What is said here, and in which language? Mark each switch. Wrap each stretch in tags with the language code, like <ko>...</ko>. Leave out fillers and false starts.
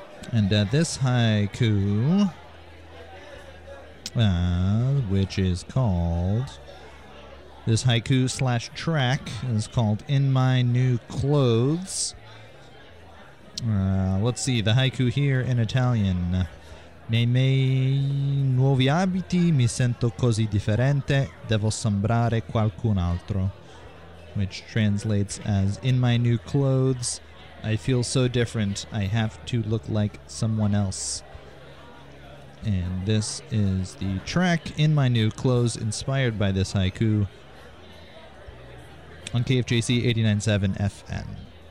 <en>And this haiku, which is called, this haiku slash track is called In My New Clothes. Let's see, the haiku here in Italian.</en> <it>Nei miei nuovi abiti mi sento così differente, devo sembrare qualcun altro.</it> <en>Which translates as, in my new clothes, I feel so different, I have to look like someone else. And this is the track, In My New Clothes, inspired by this haiku, on KFJC 89.7 FM.</en>